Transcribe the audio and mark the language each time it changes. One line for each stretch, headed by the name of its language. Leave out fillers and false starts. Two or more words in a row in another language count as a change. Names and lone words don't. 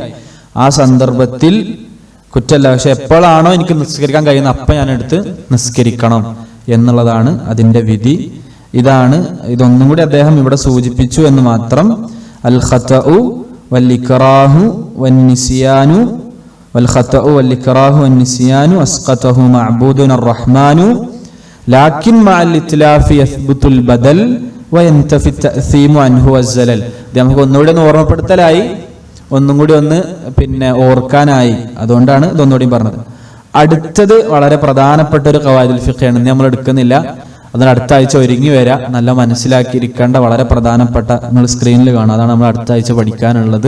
Malayalam: ആ സന്ദർഭത്തിൽ കുറ്റമല്ല, പക്ഷെ എപ്പോഴാണോ എനിക്ക് നിസ്കരിക്കാൻ കഴിയുന്ന അപ്പം ഞാൻ എടുത്ത് നിസ്കരിക്കണം എന്നുള്ളതാണ് അതിന്റെ വിധി. ഇതൊന്നും കൂടി അദ്ദേഹം ഇവിടെ സൂചിപ്പിച്ചു എന്ന് മാത്രം.
Arabic: الخطأ والإكراه والنسيان والخطأ والإكراه والنسيان أسقطه معبودنا الرحمن لكن مع الإتلاف يثبت البدل وينتفي التأثيم عنه والزلل.
Malayalam: നമുക്ക് ഒന്നുകൂടി ഓർമ്മപ്പെടുത്തലായി, ഒന്നും കൂടി പിന്നെ ഓർക്കാനായി, അതുകൊണ്ടാണ് ഇതൊന്നുകൂടി പറഞ്ഞത്. അടുത്തത് വളരെ പ്രധാനപ്പെട്ട ഒരു
Arabic: قواعد الفقه,
Malayalam: നമ്മൾ എടുക്കുന്നില്ല, അതിന് അടുത്ത ആഴ്ച ഒരുങ്ങി വരാം. നല്ല മനസ്സിലാക്കിയിരിക്കേണ്ട വളരെ പ്രധാനപ്പെട്ട, നിങ്ങൾ സ്ക്രീനിൽ കാണാം, അതാണ് നമ്മൾ അടുത്ത ആഴ്ച പഠിക്കാനുള്ളത്.